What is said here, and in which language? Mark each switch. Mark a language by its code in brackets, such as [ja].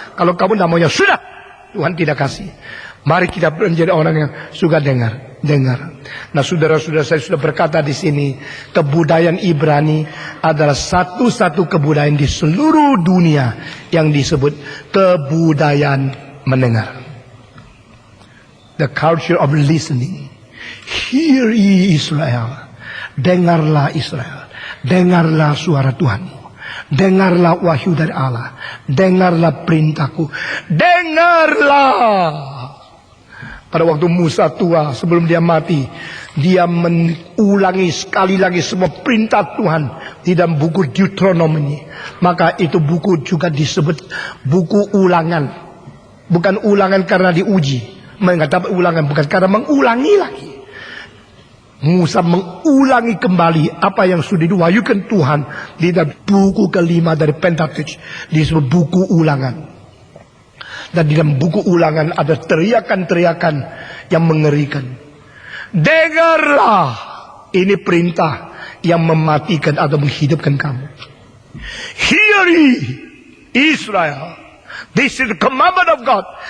[id] Kalau kamu tidak maunya, sudah. Tuhan tidak kasih. Mari kita menjadi orang yang suka dengar. Nah, saudara-saudara, saya sudah berkata di sini, kebudayaan Ibrani adalah satu-satu kebudayaan di seluruh dunia yang disebut kebudayaan mendengar. [en] The culture of listening. Hear ye Israel. [id] Dengarlah Israel. Dengarlah suara Tuhanmu. Dengarlah wahyu dari Allah. Dengarlah perintahku. Dengarlah. Pada waktu Musa tua sebelum dia mati, dia mengulangi sekali lagi semua perintah Tuhan di dalam buku Deuteronomy. Maka itu buku juga disebut buku ulangan. Bukan ulangan karena diuji. Mengatakan ulangan bukan karena mengulangi lagi. Musa mengulangi kembali apa yang sudah diwahyukan Tuhan di dalam buku kelima dari Pentateuch, disebut buku ulangan. Dan di dalam buku ulangan ada teriakan-teriakan yang mengerikan. Dengarlah, ini perintah yang mematikan atau menghidupkan kamu. [en] Hear ye Israel, this is the commandment of God.